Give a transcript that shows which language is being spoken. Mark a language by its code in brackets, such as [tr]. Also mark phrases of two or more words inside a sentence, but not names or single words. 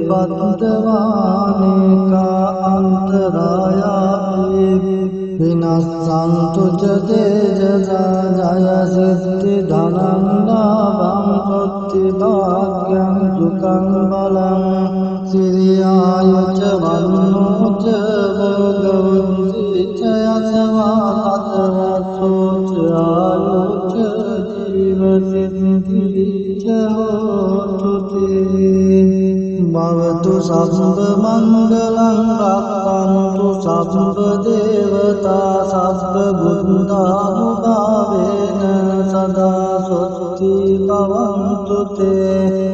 [pi] උපත්තවානේකා අන්තරායාපි විනස්සන්තු ච තේජසා ජය සිද්ධි ධනං ලාභං සොත්ති භාග්‍යං සුඛං බලං සිරියායුච වන්නෝ ච භෝගවන්ති ච යසවා තතවසෝ ච ආයුච ජීවසිද්ධි ච හෝතු තේ භවතු සබ්බ මංගලං රක්ඛන්තු සබ්බ දේවතා සබ්බ බුද්ධානුභාවේන සදා සොත්ති භවන්තු තේ